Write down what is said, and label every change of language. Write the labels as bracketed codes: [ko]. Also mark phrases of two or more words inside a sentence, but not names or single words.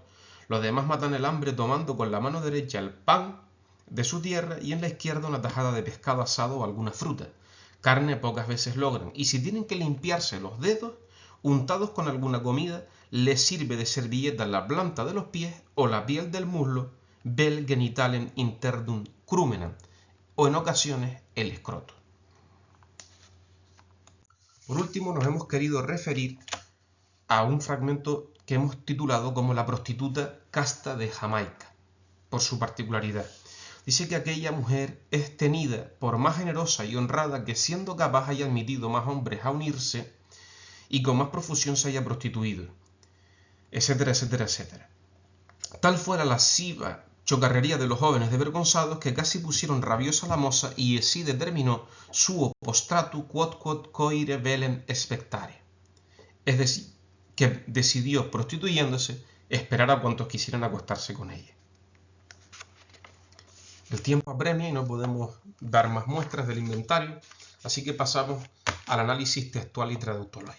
[es] Los demás matan el hambre tomando con la mano derecha el pan de su tierra y en la izquierda una tajada de pescado asado o alguna fruta. Carne pocas veces logran, y si tienen que limpiarse los dedos, untados con alguna comida, les sirve de servilleta la planta de los pies o la piel del muslo, [la] vel genitalem interdum crumenam, [es] o en ocasiones el escroto. Por último, nos hemos querido referir a un fragmento que hemos titulado como la prostituta casta de Jamaica, por su particularidad. Dice que aquella mujer es tenida por más generosa y honrada que siendo capaz haya admitido más hombres a unirse y con más profusión se haya prostituido, etcétera, etcétera, etcétera. Tal fue la lasciva chocarrería de los jóvenes desvergonzados que casi pusieron rabiosa la moza y así determinó [la] suo postratu quod coire velem expectare. [es] Es decir, que decidió, prostituyéndose, esperar a cuantos quisieran acostarse con ella. El tiempo apremia y no podemos dar más muestras del inventario, así que pasamos al análisis textual y traductológico.